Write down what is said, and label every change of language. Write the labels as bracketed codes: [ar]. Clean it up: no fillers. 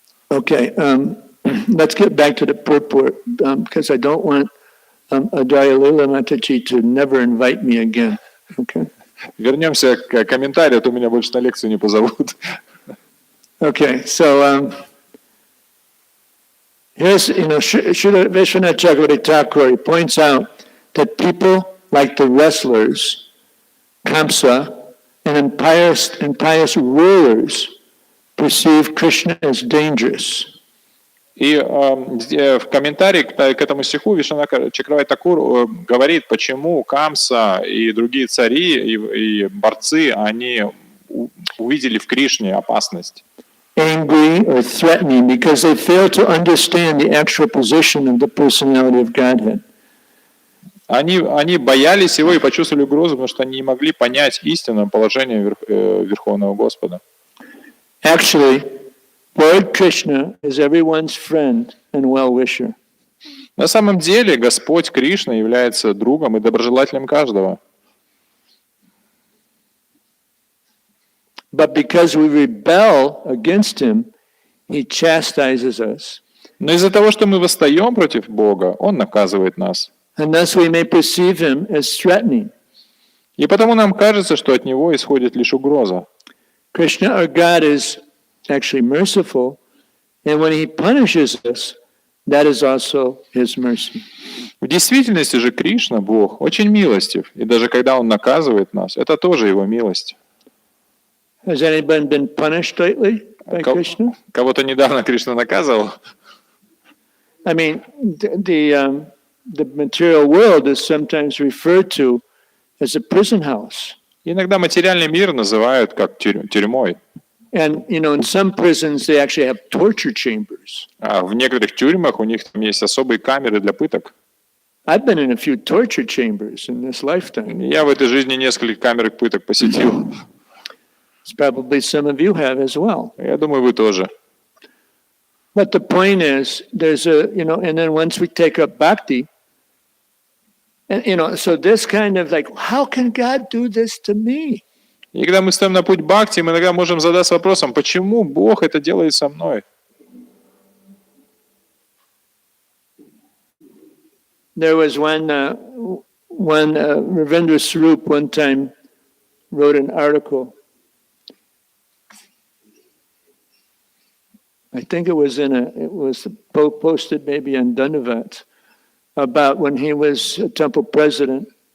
[en] Okay, let's get back to the purport, because I don't want Adhaya Lila Mataji to never invite me again. Okay. [ru] Вернемся к комментарию, а то меня больше на лекцию не позовут. [en] Okay, so here's, Srila Vishwanath Chakravarti Thakur, he points out that people like the wrestlers, Kamsa, and impious rulers perceive Krishna as dangerous. [ru] И в комментарии к этому стиху Вишванат Чакраварти Тхакур говорит, почему Камса и другие цари и борцы, они увидели в Кришне опасность. [en] Angry or threatening because they fail to understand the actual position of the personality of Godhead. [ru] Они боялись его и почувствовали угрозу, потому что они не могли понять истинное положение Верховного Господа. [en] Actually, Lord Krishna is everyone's friend and well-wisher. [ru] На самом деле Господь Кришна является другом и доброжелателем каждого. [en] But because we rebel against him, he chastises us. [ru] Но из-за того, что мы восстаем против Бога, Он наказывает нас. [en] And thus we may perceive him as threatening. [ru] И потому нам кажется, что от Него исходит лишь угроза. [en] Krishna, our God, is actually merciful, and when he punishes us, that is also his mercy. [ru] В действительности же Кришна, Бог, очень милостив, и даже когда Он наказывает нас, это тоже Его милость. [en] Has anyone been punished lately by Krishna? [ru] Кого-то недавно Кришна наказывал. [en] I mean, the material world is sometimes referred to as a prison house. [ru] Иногда материальный мир называют как тюрьмой. [en] And, in some prisons, they actually have torture chambers. [ru] А в некоторых тюрьмах у них там есть особые камеры для пыток. [en] I've been in a few torture chambers in this lifetime. [ru] Я в этой жизни несколько камер пыток посетил. [en] Probably some of you have as well. [ru] Я думаю, вы тоже. [en] But the point is, there's and then once we take up bhakti, and, so this kind of like, how can God do this to me? [ru] И когда мы стоим на путь бхакти, мы иногда можем задаться вопросом, почему Бог это делает со мной? [en] There was one Ravindra Swarup one time wrote an article. I think it was posted maybe on Dhanavat, about when he was a temple president.